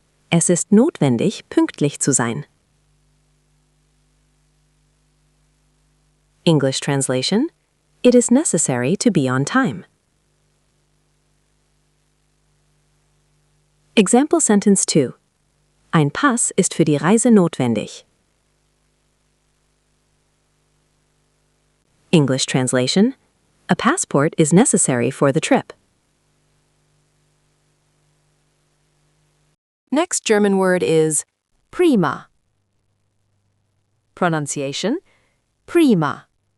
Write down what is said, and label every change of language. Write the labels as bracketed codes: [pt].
[de] Es ist notwendig, pünktlich zu sein. [en] English translation: It is necessary to be on time. Example sentence 2. [de] Ein Pass ist für die Reise notwendig. [en] English translation: A passport is necessary for the trip. Next German word is prima. Pronunciation: prima.